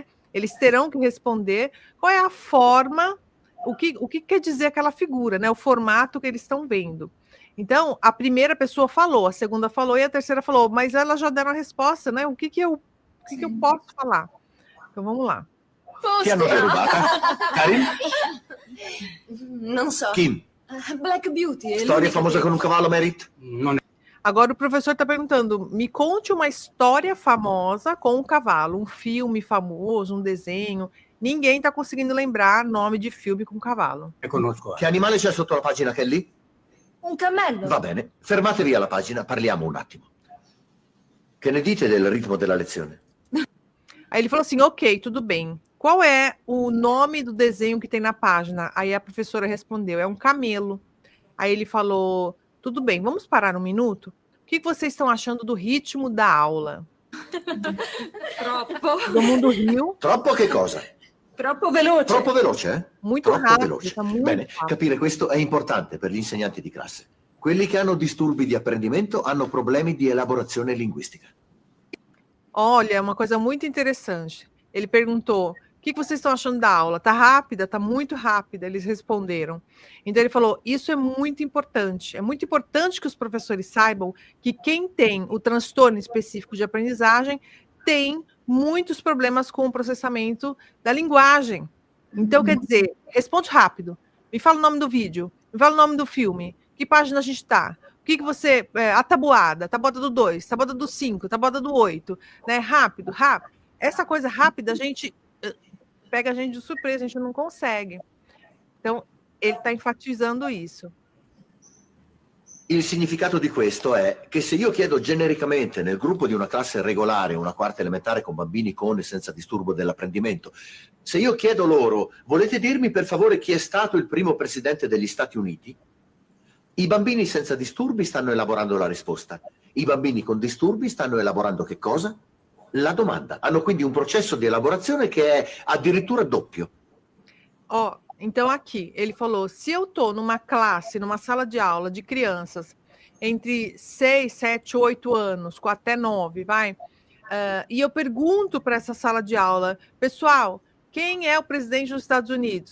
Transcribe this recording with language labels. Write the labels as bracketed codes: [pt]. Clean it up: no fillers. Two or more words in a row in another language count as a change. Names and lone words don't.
[pt] Eles terão que responder qual é a forma, o que quer dizer aquela figura, né? O formato que eles estão vendo. Então, a primeira pessoa falou, a segunda falou e a terceira falou, mas elas já deram a resposta, né? O que eu posso falar? Então, vamos lá. [it] Chi hanno derubata? Karin? Non so. Kim? Black Beauty. Storia famosa con un cavallo, Merit? [pt] Agora o professor está perguntando, me conte uma história famosa com um cavalo, um filme famoso, um desenho. Ninguém está conseguindo lembrar nome de filme com cavalo. [it] Che animale c'è sotto la pagina, Kelly? Un cammello. Va bene, fermatevi alla pagina, parliamo un attimo. Che ne dite del ritmo della lezione? [pt] Aí ele falou assim, ok, tudo bem. Qual é o nome do desenho que tem na página? Aí a professora respondeu, é um camelo. Aí ele falou, tudo bem, vamos parar um minuto? O que vocês estão achando do ritmo da aula? [it] Troppo. [pt] Todo mundo riu. [it] Troppo che cosa? Troppo veloce. Troppo veloce, eh? [pt] Muito [it] Troppo [pt] rápido. [it] veloce. [pt] Tá muito [it] Bene, [pt] rápido. [it] capire questo è importante per gli insegnanti di classe. Quelli che hanno disturbi di apprendimento hanno problemi di elaborazione linguistica. [pt] Olha, uma coisa muito interessante. Ele perguntou, o que vocês estão achando da aula? Tá rápida? Tá muito rápida? Eles responderam. Então ele falou, isso é muito importante. É muito importante que os professores saibam que quem tem o transtorno específico de aprendizagem tem muitos problemas com o processamento da linguagem. Então, quer dizer, responde rápido. Me fala o nome do vídeo. Me fala o nome do filme. Que página a gente está? O que você... a tabuada do 2, tabuada do 5, tabuada do 8, né? Rápido. Essa coisa rápida, a gente pega a gente de surpresa, a gente não consegue. Então, ele está enfatizando isso. [it] Il significato di questo è che se io chiedo genericamente nel gruppo di una classe regolare, una quarta elementare con bambini con e senza disturbo dell'apprendimento, se io chiedo loro, volete dirmi per favore chi è stato il primo presidente degli Stati Uniti? I bambini senza disturbi stanno elaborando la risposta. I bambini con disturbi stanno elaborando che cosa? La domanda. Hanno quindi un processo di elaborazione che è addirittura doppio. [pt] Então, aqui, ele falou, se eu estou numa classe, numa sala de aula de crianças entre 6, 7, 8 anos, com até 9, e eu pergunto para essa sala de aula, pessoal, quem é o presidente dos Estados Unidos?